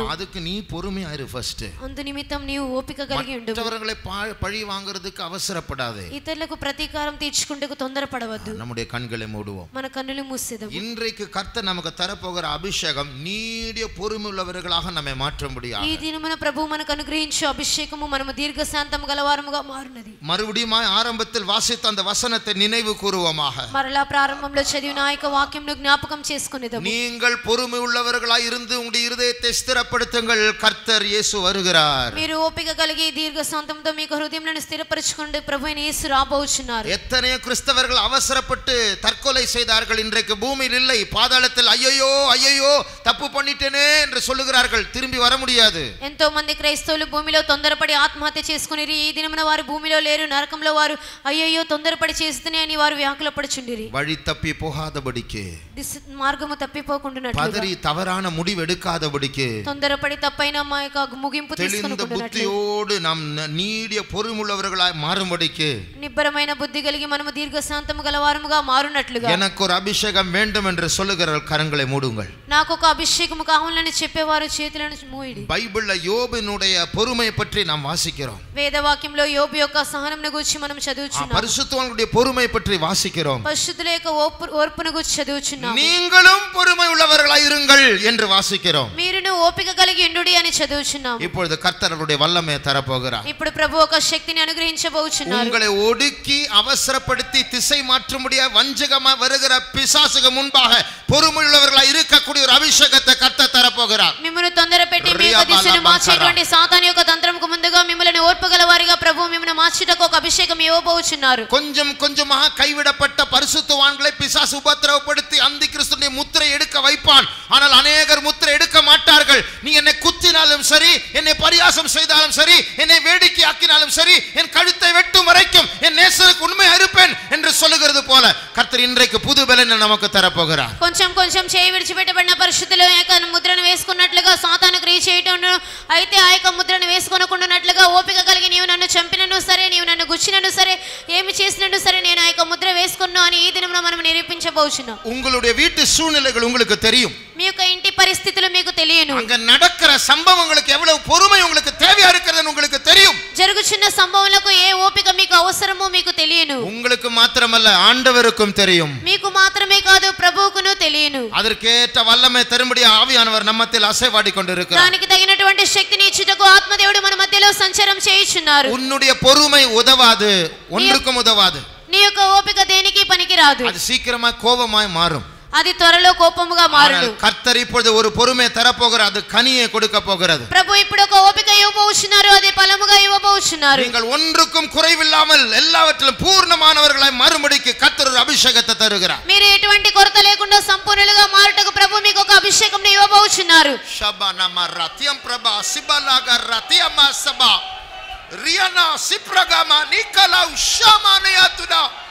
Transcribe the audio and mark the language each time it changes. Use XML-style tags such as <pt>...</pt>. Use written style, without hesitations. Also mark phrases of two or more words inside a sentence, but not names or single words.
<ta>அதுக்கு நீ பொறுமையா இரு ஃபர்ஸ்ட்.</ta> <te>అందు నిమిత్తం నీవు ఓపిక కలిగి ఉండు.</te> <ta>மற்றவர்களை பழி வாங்குறதுக்கு அவசரப்படாதே.</ta> <te>ఇతరులకు ప్రతీకారం తీర్చుకుంటకు తొందరపడవద్దు.</te> <ta>நம்முடைய கண்களை மூடுவோம்.</ta> <te>మన కన్నులు మూసేద్దాం.</te> <ta>இன்றைக்கு கர்த்தர் நமக்கு தரப்போகிற அபிஷேகம் நீடிய பொறுமை உள்ளவர்களாக நம்மை மாற்ற முடியும்.</ta> <te>ఈ దినమున ప్రభు మనకు అనుగ్రహించు అభిషేకము మనము దీర్ఘశాంతం గలవారముగా మారునది.</te> <ta>மறுபடியும் ஆரம்பத்தில் வாசித்த அந்த வசனத்தை நினைவு கூறுவோமாக.</ta> <te>మరలా ప్రారంభంలో చదివిన ఆ యొక్క వాక్యంను జ్ఞాపకం చేసుకునేదాము.</te> <ta>நீங்கள் பொறுமை உள்ளவர்களாய் இருந்து உங்களுடைய இருதயத்தை ஸ்திரப்படுத்துங்கள், கர்த்தர் இயேசு வருகிறார்.</ta> <te>మీరు ఓపిక కలిగి దీర్ఘశాంతంతో మీ హృదయములను స్థిరపరచుకోండి, ప్రభువైన యేసు రాబోచున్నారు.</te> <ta>எத்தனை கிறிஸ்தவர்கள் அவசரப்பட்டு தற்கொலை செய்தார்கள், இன்றைக்கு பூமியில் இல்லை, பாதாளத்தில் ஐயோ ஐயோ தப்பு பண்ணிட்டேனே என்று சொல்லுகிறார்கள், திரும்பி வர முடியாது.</ta> <te>ఎంతో మంది క్రైస్తవులు భూమిలో తొందరపడి ఆత్మహత్య చేసుకునిరి. ఈ దినమున వారు భూమిలో లేరు, నరకంలో వారు అయ్యయ్యో తొందరపడి చేస్తేనే అని వారు వ్యాకులపడుచుండిరి.</te> <ta>வழி தப்பி போகாதபடிக்கு,</ta> <te>మార్గము తప్పిపోకుండానట్లు,</te> <ta>பதறி தவறான முடிவு எடுக்காதபடிக்கு,</ta> <te>తొందరపడి తప్పైన మా యొక్క ముగింపు</te> <ta>தெளிந்த புத்தியோடு நாம் நீடிய பொறுமையுள்ளவர்களாய் மாறும்படிக்கு,</ta> <te>నిబ్బరమైన బుద్ధి కలిగి మనము దీర్ఘశాంతము గలవారముగా మారునట్లుగా,</te> <ta>எனக்கு ஒரு அபிஷேகம் வேண்டும் என்று சொல்லுகிற கரங்களை மூடுங்கள்.</ta> <te>నాకు ఒక అభిషేకము కావాలని చెప్పేవారు చేతులను మూయండి.</te> <ta>బైబిల్లో యోబుனுடைய பொறுமையை பற்றி நாம் வாசிக்கிறோம்.</ta> <te>వేదవాక్యంలో యోబు యొక్క సహనమును గురించి మనం చదువుచున్నాం.</te> <ta>பரிசுத்தவான்களுடைய பொறுமையை பற்றி வாசிக்கிறோம்.</ta> <te>పరిశుద్ధుల యొక్క ఓర్పును గురించి చదువుచున్నాం.</te> <ta>நீங்களும் பொறுமை உள்ளவர்களாய் இருங்கள் என்று வாசிக்கிறோம்.</ta> <te>మీరును ఓపిక కలిగి ఉండుడి అని చదువుచున్నాం.</te> <ta>இப்பொழுது கர்த்தர் அவருடைய வல்லமையை தரப்போகிறார்.</ta> <te>ఇప్పుడు ప్రభు ఒక శక్తిని అనుగ్రహించబోచున్నారు.</te> <ta>உங்களை ஒடுக்கி அவசரப்படுத்தி திசை மாற்றும்படியா வஞ்சகமா வருகிற பிசாசுக்கு முன்பாக பொறுமை உள்ளவர்களாய் இருக்கக்கூடிய ஒரு அபிஷேகத்தை கர்த்தர் தரப்போகிறார்.</ta> <te>మిమ్మును తొందరపెట్టి మీ యొక్క దిశను మార్చేటువంటి సాతాను యొక్క తంత్రముకు ముందుగా మిమ్మల్ని ఓర్పగల వారిగా ప్రభు మిమ్మల్ని మార్చుటకు ఒక అభిషేకం ఇవ్వబోచున్నారు.</te> <ta>கொஞ்சம் கொஞ்சமாக கைவிடப்பட்ட பரிசுத்தவான்களை பிசாசு உபத்திரவப்படுத்தி அந்தி கிறிஸ்துவின் முத்திரை எடுக்க வைப்பான். ஆனால் அநேகர் முத்திரை எடுக்க மாட்டார்கள். நீ என்னை குத்தினாலும் சரி, என்னை பரியாசம் செய்தாலும் சரி, என்னை வேடிக்கை ஆக்கினாலும் சரி, என் கழுத்தை வெட்டும் வரைக்கும் என் நேசருக்கு உண்மை இருப்பேன் என்று சொல்லுகிறது போல கர்த்தர் இன்றைக்கு புது பலனை நமக்கு தரப்போகிறார்.</ta> <te>కొంచెం కొంచెం చేయి విడిచిపెట్టబడిన పరిశుద్ధులు ఆ యొక్క ముద్రను వేసుకున్నట్లుగా సాతాను క్రియ చేయటం, అయితే ఆ యొక్క ముద్రను వేసుకొనకుండానట్లుగా ఓపిక కలిగి నీవు నన్ను చంపినను సరే, నీవు నన్ను గుచ్చినను సరే, ఏమి చేసినను సరే నేను ఆ యొక్క ముద్ర వేసుకున్నా అని ఈ దినంలో మనం నిరూపించబోచున్నాం.</te> <ta>உங்களுடைய வீட்டு சூழ்நிலைகள் உங்களுக்கு தெரியும்.</ta> <te>మీ యొక్క ఇంటి పరిస్థితులు మీకు తెలియను.</te> <ta>அங்க நடக்கிற சம்பவங்களுக்கு எவ்வளவு பொறுமை உங்களுக்கு தேவையா இருக்கிறது உங்களுக்கு தெரியும்.</ta> <te>జరుగుచున్న సంభవాలకు ఏ ఓపిక మీకు అవసరమో మీకు తెలియను.</te> <ta>உங்களுக்கு மாத்திரமல்ல, ஆண்டவருக்கும் தெரியும்.</ta> <te>మీకు మాత్రమే కాదు, ప్రభువుకును తెలియను.</te> <ta>அதற்கேற்ற வல்லமை தரும்படி ஆவியானவர் நம்மத்தில் அசைவாடி கொண்டிருக்கிறார்.</ta> <te>దానికి తగినటువంటి శక్తిని ఇచ్చుటకు ఆత్మదేవుడు మన మధ్యలో సంచారం చేయుచున్నారు.</te> <ta>உன்னுடைய பொறுமை உதவாது, ஒன்றுக்கும் உதவாது.</ta> <te>నీ యొక్క ఓపిక దేనికి పనికిరాదు.</te> <ta>அது சீக்கிரமா கோபமாய் மாறும்.</ta> <te>అది త్వరలో కోపముగా మారును.</te> <ta>கர்த்தர் இப்பொழுது ஒரு பொறுமையை தரப்போகிறார், அது கனியை கொடுக்க போகிறது.</ta> <te>ప్రభు ఇప్పుడు ఒక ఓపిక ఇవ్వబోచున్నారు, అది ఫలముగా ఇవ్వబోచున్నారు.</te> <ta>நீங்கள் ஒன்றுக்கும் குறைவில்லாமல் எல்லாவற்றிலும் பூர்ணமானவர்களாய் மாறும்படிக்கு கர்த்தர் ஒரு அபிஷேகத்தை தருகிறார்.</ta> <te>మీరు ఎటువంటి కొరత లేకుండా సంపూర్ణులుగా మారుటకు ప్రభు మీకు ఒక అభిషేకంని ఇవ్వబోచున్నారు. షబనమ రత్యం ప్రభా సిబలాగ రత్యమ సబా రియానా సిప్రగమ నికలా ఉషమానయాతుడా.</te>